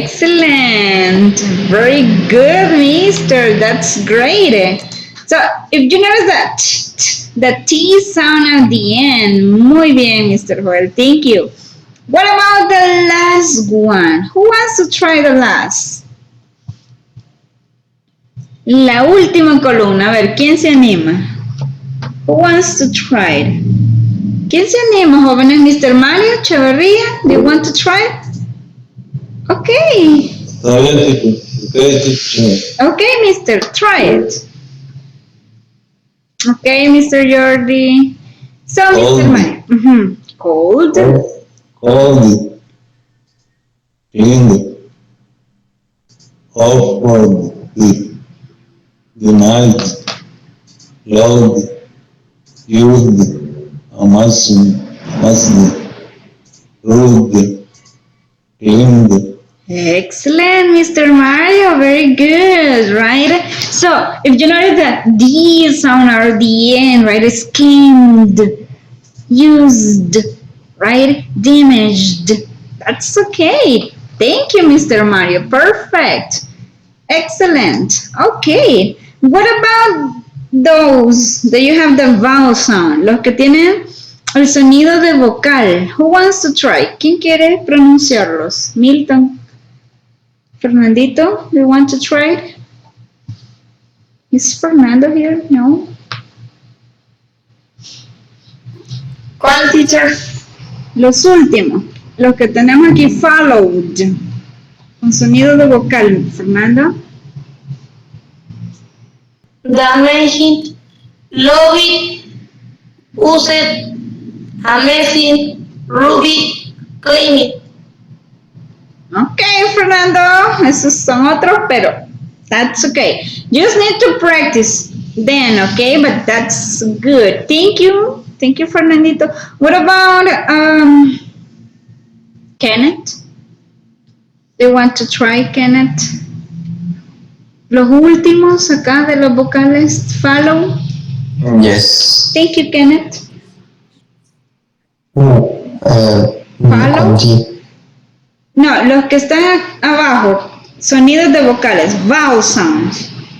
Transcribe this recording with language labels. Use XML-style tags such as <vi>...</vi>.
<en>Excellent. Very good, mister. That's great. So, if you notice that the T sound at the end,</en> <es>muy bien,</es> <en>Mr. Joel. Thank you. What about the last one? Who wants to try the last?</en> <es>La última columna. A ver, ¿quién se anima?</es> <en>Who wants to try it?</en> <es>¿Quién se anima, jóvenes?</es> <en>Mr. Mario Echeverría, do you want to try it? Okay. Okay, mister, try it. Okay, Mr. Jordi. So, Cold. Mr. Mario. Cold. Cold, cleaned, offered, denied, loved, used, amassed, rude, cleaned. Excellent, Mr. Mario. Very good, right? So, if you notice that D sound at the end, right, is cleaned, used, right, damaged. That's okay. Thank you, Mr. Mario. Perfect. Excellent. Okay. What about those that you have the vowel sound?</en> <es>Los que tienen el sonido de vocal.</es> <en>Who wants to try?</en> <es>¿Quién quiere pronunciarlos? Milton.</es> <en>Fernandito, do you want to try it? Is Fernando here? No.</en> <es>¿Cuál, teacher? Los últimos, los que tenemos aquí, followed, con sonido de vocal. Fernando.</es> <en>Damaged, loved, used, amazing, ruby, clean. Okay, Fernando,</en> <es>esos son otros, pero</es> <en>that's okay. You just need to practice then, okay, but that's good. Thank you. Thank you, Fernandito. What about Kenneth? Do you want to try, Kenneth?</en> <es>Los últimos acá de los vocales, follow.</es> <en>Yes. Thank you, Kenneth. Follow.</en> <es>Con G. No, los que están abajo, sonidos de vocales,</es> <en>vowel sounds.</en>